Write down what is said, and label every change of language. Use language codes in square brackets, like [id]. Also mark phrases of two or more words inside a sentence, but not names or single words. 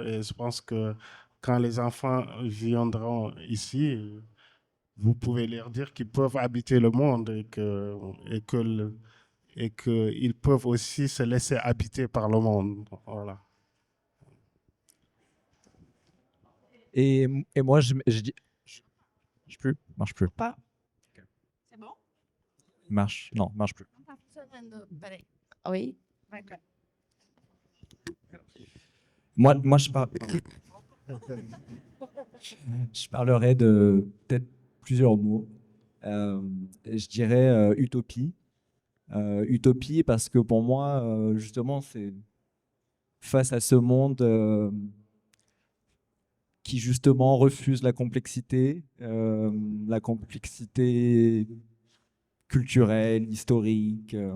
[fr] Et je pense que quand les enfants viendront ici, vous pouvez leur dire qu'ils peuvent habiter le monde et qu'ils peuvent aussi se laisser habiter par le monde. Voilà. Et moi, je dis... Marche plus. Pas. C'est bon? Marche. Non, marche plus. [pt] Não tá funcionando. Peraí. Oi? Vai, vai. [fr] Moi je parlerai de peut-être plusieurs mots. Je dirais utopie. Utopie parce que pour moi, justement, c'est face à ce monde qui justement refuse la complexité culturelle, historique.